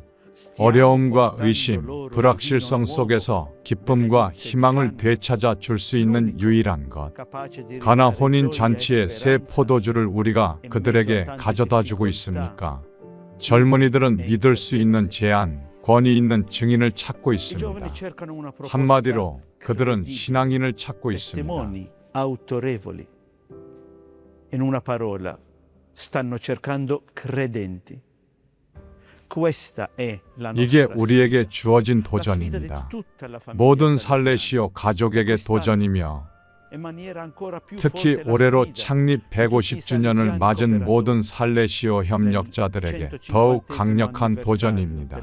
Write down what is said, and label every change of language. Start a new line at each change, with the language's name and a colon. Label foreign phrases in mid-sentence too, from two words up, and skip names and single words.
Korean: 어려움과 의심, 불확실성 속에서 기쁨과 희망을 되찾아 줄 수 있는 유일한 것. 가나 혼인 잔치의 새 포도주를 우리가 그들에게 가져다 주고 있습니까? 젊은이들은 믿을 수 있는 제안, 권위 있는 증인을 찾고 있습니다. 한마디로 그들은 신앙인을 찾고 있습니다.
Italian: autorevoli. In una parola, stanno cercando credenti.
Korean: 이게 우리에게 주어진 도전입니다. 모든 살레시오 가족에게 도전이며 특히 올해로 창립 150주년을 맞은 모든 살레시오 협력자들에게 더욱 강력한 도전입니다.